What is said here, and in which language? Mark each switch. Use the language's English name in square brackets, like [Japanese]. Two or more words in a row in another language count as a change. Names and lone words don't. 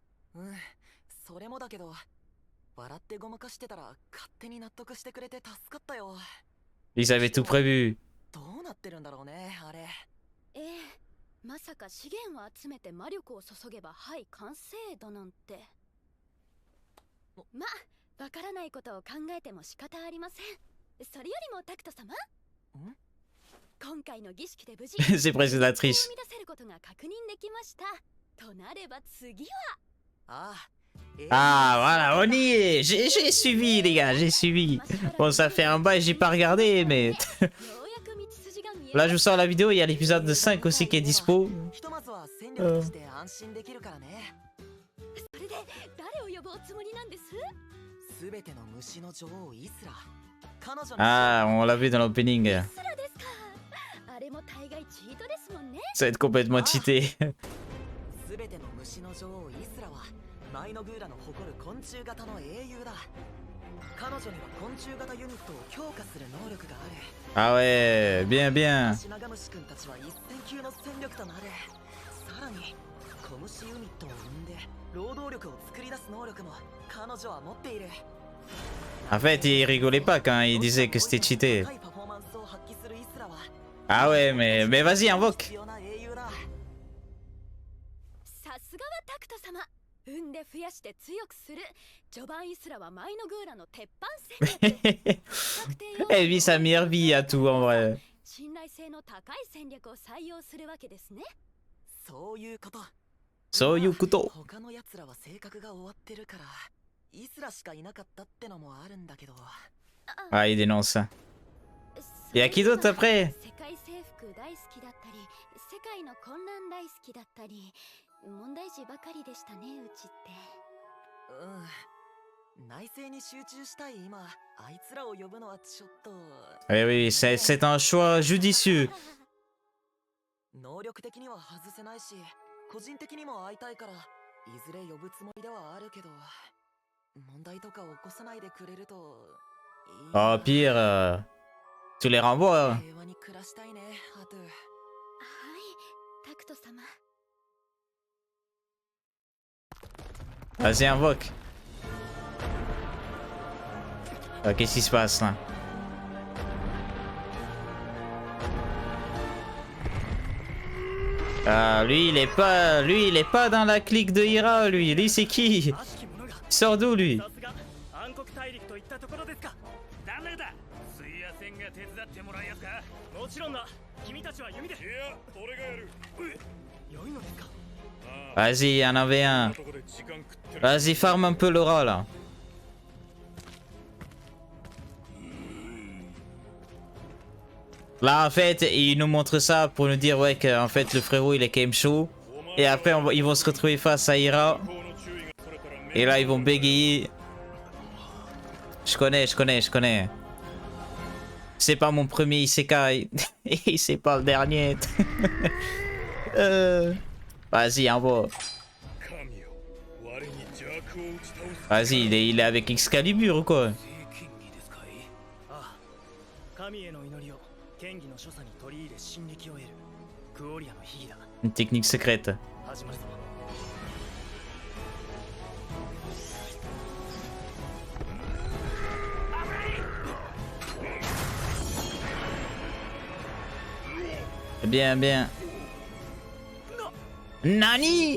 [Japanese] うん、それもだけど、笑ってごまかしてたら勝手に納得してくれて助かったよ。 [French] Ils avaient tout prévu. [Japanese] どうなってるんだろうね、あれ。ええ、まさか資源を集めて魔力を注げばはい完成だなんて。まあ、わからないことを考えても仕方ありません。それよりもタクト様、今回の儀式で無事 [French] C'est presque la triche. [Japanese] 生み出せることが確認できました。となれば次は。ああ。 [French] Ah, voilà, on y est. J'ai suivi, les gars, j'ai suivi. Bon, ça fait un bail, j'ai pas regardé, mais. Là, je vous sors la vidéo, il y a l'épisode 5 aussi qui est dispo. [Japanese] ひとまずは戦力として安心できるからね。それで誰を呼ぶおつもりなんです？すべての虫の女王イスラ。彼女の [French] Ah, on l'a vu dans l'opening. [Japanese] イスラですか。あれも大概チートですもんね。 [French] Ça va être complètement cheaté. [Japanese] すべての虫の女王イスラはマイノグーラの誇る昆虫型の英雄だ。彼女には昆虫型ユニットを強化する能力がある。 [French] Ah ouais, bien, bien. [Japanese] アシナガムシ君たちは一戦級の戦力となる。さらに小虫ユニットを生んで労働力を作り出す能力も彼女は持っている。 [French] En fait, il rigolait pas quand il disait que c'était cheaté. [Japanese] 高いパフォーマンスを発揮するイスラは [French] Ah ouais, mais vas-y, invoque. [Japanese] 必要な英雄だ。さすがはタクト様。産んで増やして強くする。序盤イスラはマイノグーラの鉄板戦略。 [French] Elle vit sa meilleure vie à tout en vrai. [Japanese] 信頼性の高い戦略を採用するわけですね。そういうこと。そういうこと。他の奴らは性格が終わってるからイスラしかいなかったってのもあるんだけど。 [French] Ah, il dénonce ça. Et à qui d'autre après? [Japanese] 世界征服大好きだったり、世界の混乱大好きだったり、問題児ばかりでしたね、うちって。内政に集中したい今、あいつらを呼ぶのはちょっと。 [French] Oui, oui, c'est un choix judicieux. [Japanese] 能力的には外せないし、個人的にも会いたいから、いずれ呼ぶつもりではあるけど、問題とか起こさないでくれると [French] Oh, pire, tu les renvoies. Hein. [Japanese] 平和に暮らしたいね、アトゥ。はいタクト様。 [French] Vas-y, invoque. Qu'est-ce qui se passe là? Ah, lui, il est pas dans la clique de Hira, lui. Lui, c'est qui? Il sort d'où, lui? [Japanese] さすが暗黒大陸といったところですか。誰だ。水野戦が手伝ってもらえやすか。もちろんだ。君たちは弓で。いや、俺がやる。良いのですか。 [French] Vas-y, il y en avait un. Vas-y, farme un peu l'aura, là. Là, en fait, il nous montre ça pour nous dire, ouais, qu'en fait, le frérot, il est quand même chaud. Et après, ils vont se retrouver face à Hira. Et là, ils vont bégayer. Je connais. C'est pas mon premier Isekai. Et c'est pas le dernier. Vas-y, envoie. Vas-y, il est avec Excalibur ou quoi? [Japanese] 神への祈りを剣技の所作に取り入れ進撃を得るクオリアの秘技だ。 [French] Une technique secrète. [Japanese] 始まるぞ。 [French] Bien. [Japanese] Nani?